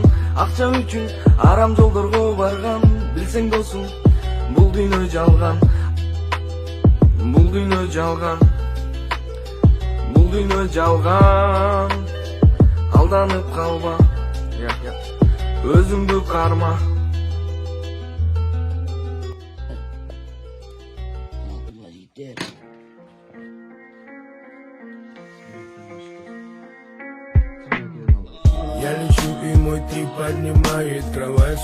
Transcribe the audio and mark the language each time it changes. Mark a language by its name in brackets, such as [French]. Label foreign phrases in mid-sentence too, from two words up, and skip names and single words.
[Kyrgyz] Акча үчүн арам жолдорго барган, билсең досум, бул дүйнө жалган. Бул дүйнө жалган. Бул дүйнө жалган. Алданып калба, өзүңдү карма. [Russian] Я лечу, и мой тип поднимает кровать.